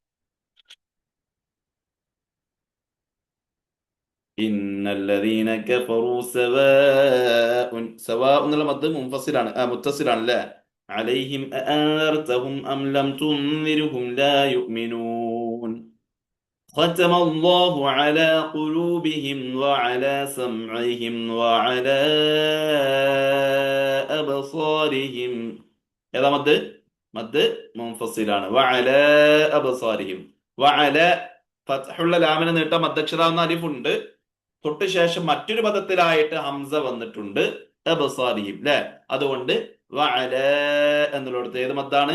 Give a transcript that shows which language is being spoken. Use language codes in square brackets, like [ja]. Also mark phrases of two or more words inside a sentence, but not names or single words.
[ar] إن الذين كفروا سواء. [ml] സവാഉൻ എന്നുള്ള മദ് മുൻഫസിലാണ്, മുത്തസിലാണ് അല്ലേ? [ar] عليهم أأنذرتهم أم لم تنذرهم لا يؤمنون. ختم الله على قلوبهم وعلى سمعهم وعلى أبصارهم. [ml] ഏതാ മദ്? മദ് മുൻഫസിലാണ്. [ar] وعلى أبصارهم. [ml] വഅല ഫത്ഹുള്ള ലാമിനെ നീട്ടാൻ മദ്ദക്ഷരാവുന്ന അലിഫുണ്ട്. തൊട്ട് ശേഷം മറ്റൊരു പദത്തിലായിട്ട് ഹംസ വന്നിട്ടുണ്ട്, അബ്സാരിഹിം അല്ലെ? അതുകൊണ്ട് വഅല എന്നുള്ളിടത്ത് ഏത് മദ്ദാണ്?